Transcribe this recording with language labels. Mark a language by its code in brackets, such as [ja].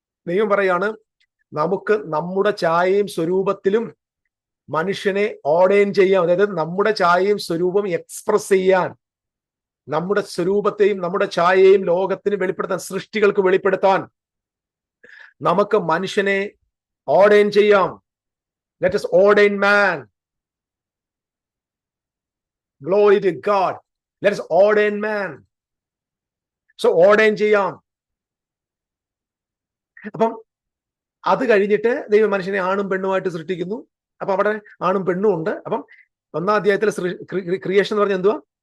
[ml] ദൈവം പറയാണ്, നമുക്ക് നമ്മുടെ ഛായയും സ്വരൂപത്തിലും മനുഷ്യനെ ഓർഡെയിൻ ചെയ്യാം. അതായത് നമ്മുടെ ഛായയും സ്വരൂപം എക്സ്പ്രസ് ചെയ്യാൻ, നമ്മുടെ സ്വരൂപത്തെയും നമ്മുടെ ഛായയെയും ലോകത്തിന് വെളിപ്പെടുത്താൻ, സൃഷ്ടികൾക്ക് വെളിപ്പെടുത്താൻ നമുക്ക് മനുഷ്യനെ ഓർഡെയിൻ ചെയ്യാം. [en] Let us ordain man. Glory to God. Let us ordain man. So ordain ചെയ്യാം. [ml] അപ്പം അത് കഴിഞ്ഞിട്ട് ദൈവം മനുഷ്യനെ ആണും പെണ്ണുമായിട്ട് സൃഷ്ടിക്കുന്നു. അപ്പൊ അവിടെ ആണും പെണ്ണും ഉണ്ട്. അപ്പം 1-ാം അധ്യായത്തിൽ ക്രിയേഷൻ എന്ന് പറഞ്ഞാൽ എന്തുവാ?